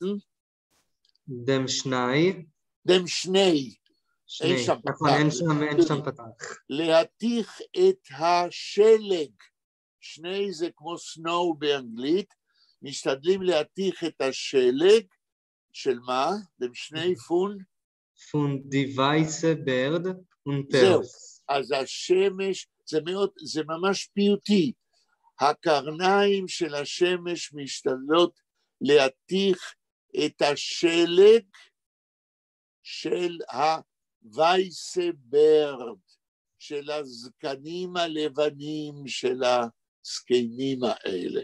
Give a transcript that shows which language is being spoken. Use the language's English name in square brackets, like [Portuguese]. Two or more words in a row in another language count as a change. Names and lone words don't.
[Yiddish] דם שני. דם שני. אין [Hebrew] שם פתח. להתיך את השלג. שני זה כמו סנואו באנגלית, משתדלים להתיך את השלג, של מה? [Yiddish] דם שני פון? פון די וייסה ברד ופרס. [Hebrew] זהו, אז השמש, זה ממש פיוטי. הקרניים של השמש משתדלות להתיך את השלג של [Yiddish] הווייסה ברד, [Hebrew] של הזקנים הלבנים של הזקנים האלה.